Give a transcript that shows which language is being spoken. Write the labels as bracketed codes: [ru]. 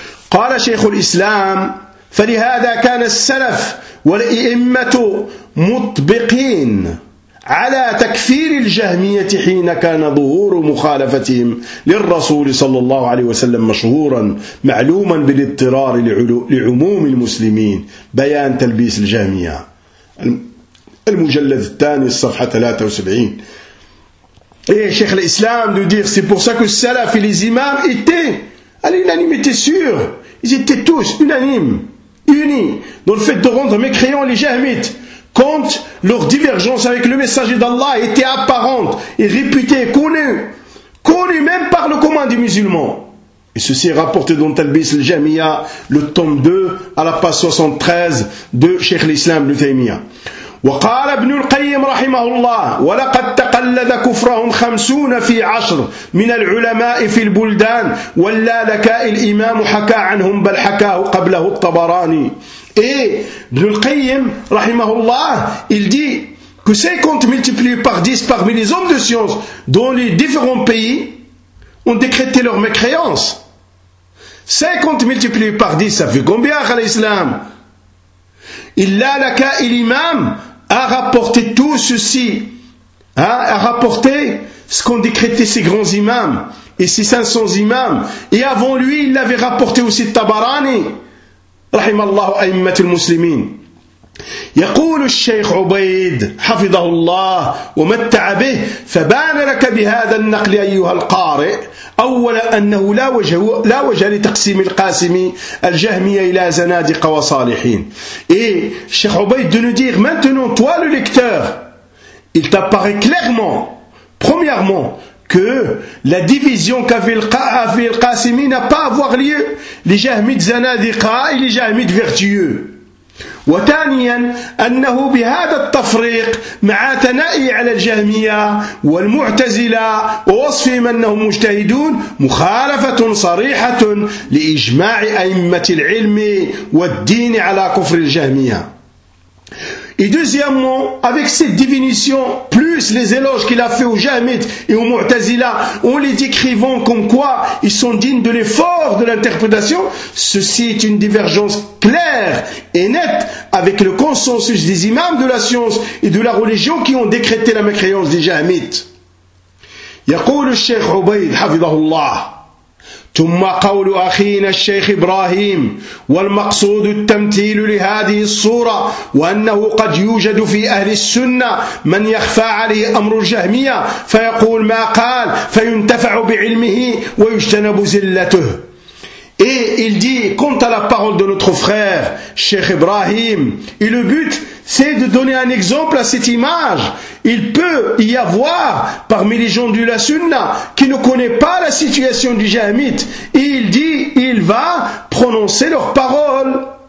[ar] قال شيخ الإسلام فلهذا كان السلف والأئمة مطبقين على تكفير الجهمية حين كان ظهور مخالفتهم للرسول صلى الله عليه وسلم مشهورا معلوما بالاضطرار لعموم المسلمين بيان تلبيس الجهمية المجلد الثاني الصفحة 73 إيه شيخ الإسلام [fr] de dire c'est pour ça que les salaf et les imams étaient à l'unanimité sûr. Ils étaient tous unanimes, unis, dans le fait de rendre mécréants les jahmites, quand leur divergence avec le messager d'Allah était apparente et réputée, connue même par le commun des musulmans. Et ceci est rapporté dans Talbis al-Jamia, le tome 2, à la page 73 de Cheikh l'Islam Ibn Taymiyyah. [ar] وقال ابن القيم رحمه الله ولقد تقلد كفرهم خمسون في عشر من العلماء في البلدان واللالكاء الإمام حكى عنهم بل حكاه قبله الطبراني إيه ابن القيم رحمه الله [fr] il dit que 50 multiplié par 10 parmi les hommes de science dans les différents pays ont décrété leur mécréance. 50 multiplié par 10, ça fait combien à l'islam? Illa laka il imam a rapporté tout ceci, hein, a rapporté ce qu'ont décrété ces grands imams et ces 500 imams. Et avant lui, il l'avait rapporté aussi Tabarani, [ar] rahimallahu a'immat al-muslimin. يقول الشيخ عبيد حفظه الله ومتع به فبان لك بهذا النقل أيها القارئ أولا أنه لا وجه لتقسيم القاسم الجهمية إلى زنادق وصالحين [fr] et الشيخ عبيد de nous dire maintenant toi le lecteur il t'apparaît clairement premièrement que la division qu'avait le Qasimi n'a pas à avoir lieu les jahmites zanadika et les jahmites vertueux. [ar] وثانيا أنه بهذا التفريق مع ثنائي على الجهمية والمعتزلة ووصفهم أنهم مجتهدون مخالفة صريحة لإجماع أئمة العلم والدين على كفر الجهمية. [fr] Et deuxièmement, avec cette définition, plus les éloges qu'il a fait aux Jahmites et aux Mu'tazila, en les décrivant comme quoi ils sont dignes de l'effort de l'interprétation, ceci est une divergence claire et nette avec le consensus des imams de la science et de la religion qui ont décrété la mécréance des Jahmites. [ar] يقول الشيخ عبيد حفظه الله ثم قول أخينا الشيخ إبراهيم والمقصود التمثيل لهذه الصورة وأنه قد يوجد في أهل السنة من يخفى عليه أمر الجهمية فيقول ما قال فينتفع بعلمه ويجتنب زلته. [fr] Et il dit, quant à la parole de notre frère, Cheikh Ibrahim, et le but, c'est de donner un exemple à cette image. Il peut y avoir, parmi les gens de la Sunna, qui ne connaît pas la situation du Jahmite, et il dit, il va prononcer leur parole.